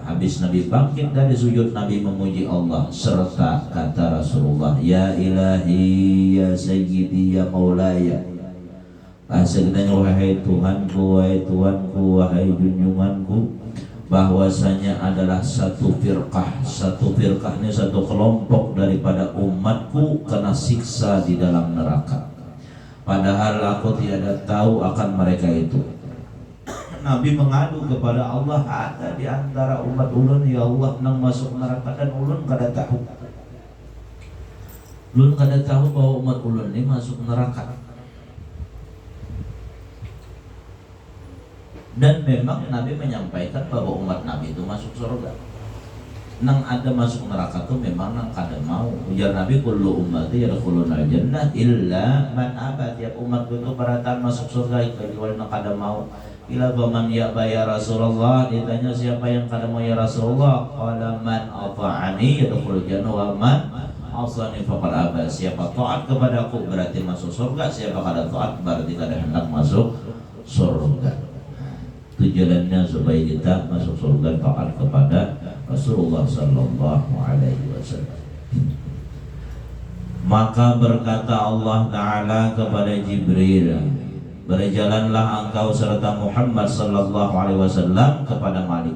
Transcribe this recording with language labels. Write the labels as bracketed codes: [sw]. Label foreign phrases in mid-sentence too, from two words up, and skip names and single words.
[id] Habis Nabi bangkit dari sujud, Nabi memuji Allah serta kata Rasulullah, [ar] يا إلهي يا سيدي يا مولاي [id] Bahasa kita, wahai Tuhanku, wahai Tuhanku, wahai junjunganku, bahwasanya adalah satu firqah ini satu kelompok daripada umatku kena siksa di dalam neraka. Padahal aku tiada tahu akan mereka itu. Nabi mengadu kepada Allah, [bjn] ada di antara umat ulun ya Allah nang masuk neraka dan ulun kada tahu. Ulun kada tahu bahwa umat ulun ini masuk neraka. [id] Dan memang Nabi menyampaikan bahwa umat Nabi itu masuk surga. [bjn] Nang ada masuk neraka tuh memang nang kada mau. Ujar Nabi, [ar] كل أمتي يدخلون الجنة إلا من أبى. [bjn] Tiap umatku itu beratan masuk surga kecuali nang kada mau. [ar] إلا بمن يا رسول الله. [bjn] Ditanya siapa yang kada mau [ar] يا رسول الله? قال من أطاعني يدخل الجنة ومن عصاني فقد أبى. [bjn] Siapa taat kepadaku berarti masuk surga, siapa kada taat berarti kada hendak masuk surga. [id] Tujuannya supaya kita masuk surga taat kepada Rasulullah [ar] صلى الله عليه وسلم. [id] Maka berkata Allah Ta'ala kepada Jibril, berjalanlah engkau serta Muhammad [ar] صلى الله عليه وسلم [id] kepada Malik.